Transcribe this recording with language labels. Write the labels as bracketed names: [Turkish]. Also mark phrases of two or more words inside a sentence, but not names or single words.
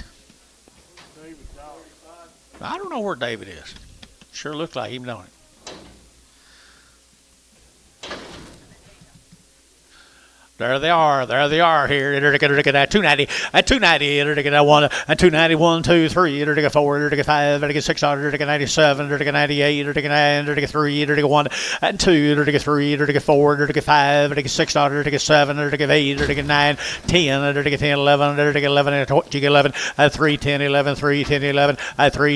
[English] David Dawes. I don't know where David is. Sure looks like him, don't it? There they are here. At 290, at 290, at 1, at 290, 1, 2, 3, at 4, at 5, at 6, at 97, at 98, at 9, at 3, at 1, at 2, at 3, at 4, at 5, at 6, at 7, at 8, at 9, 10, at 10, 11, at 11, at 11, at 3, 10, 11, 3, 10, 11, at 3,